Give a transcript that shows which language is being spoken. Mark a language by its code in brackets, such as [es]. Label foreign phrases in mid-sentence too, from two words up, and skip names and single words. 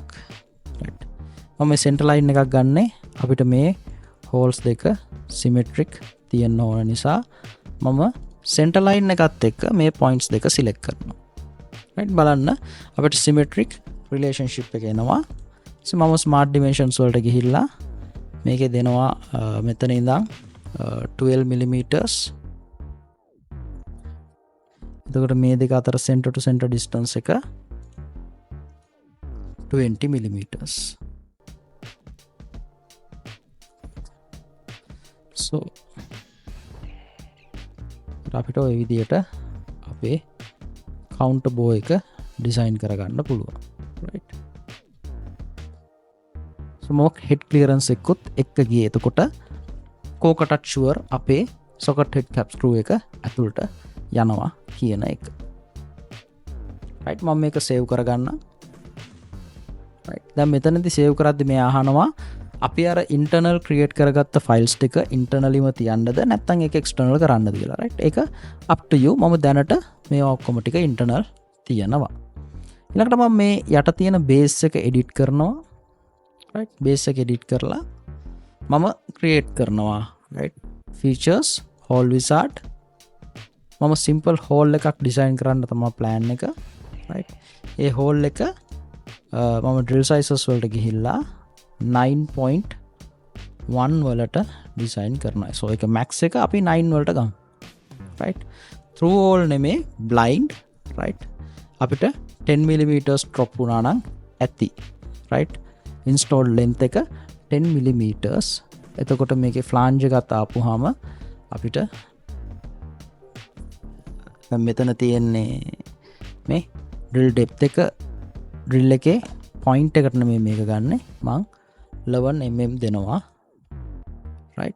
[si] right. මම මේ [en] center line [si] එකක් ගන්නෙ අපිට මේ holes දෙක symmetric තියෙන්න ඕන නිසා මම [en] center line [si] එකත් එක්ක මේ points දෙක select කරනවා. right. බලන්න අපිට [en] symmetric relationship [si] එක එනවා. so මම [en] smart dimensions [si] වලට ගිහිල්ලා මේකේ දෙනවා මෙතන ඉඳන් 12 mm. එතකොට මේ දෙක අතර [en] center to center distance [si] එක 20 mm. so අපිට ඔය විදියට අපේ [en] counter bow [si] එක design කරගන්න පුළුවන්. right. so මොක [en] head clearance [si] එකකුත් එක්ක ගියේ. එතකොට කෝකටත් sure අපේ [en] socket head cap screw [si] එක ඇතුළට යනවා කියන එක. right. මම මේක save කරගන්න. right. දැන් මෙතනදී save කරද්දි මේ අහනවා අපි අර [en] internal create [si] කරගත්ත ෆයිල්ස් ටික ඉන්ටර්නලිම තියන්නද නැත්නම් ඒක එක්ස්ටර්නල් කරන්නද කියලා රයිට්. [en] ඒක up to you. [si] මම දැනට මේ ඔක්කොම ටික ඉන්ටර්නල් තියනවා. ඊළඟට මම මේ යට තියෙන බේස් එක එඩිට් කරනවා. රයිට්. බේස් එක එඩිට් කරලා මම ක්‍රියේට් කරනවා රයිට්. [en] features hole wizard. [si] මම [en] simple hole [si] එකක් ඩිසයින් කරන්න තමයි ප්ලෑන් එක රයිට්. ඒ හෝල් එක මම [en] drill sizes [si] වලට ගිහිල්ලා 9.1 වලට ඩිසයින් කරනවා. සෝ එක මැක්ස් එක අපි 9 වලට ගමු රයිට්. [en] through hole [si] නෙමේ [en] blind right. [si] අපිට 10mm drop වුණා නම් ඇති රයිට්. [en] installed length [si] එක 10mm. එතකොට මේකේ flange එකත් ආපුවාම අපිට මෙතන තියෙන්නේ මේ [en] drill depth [si] එක drill එකේ point එකට නෙමෙයි මේක ගන්න. මං 11mm දෙනවා right.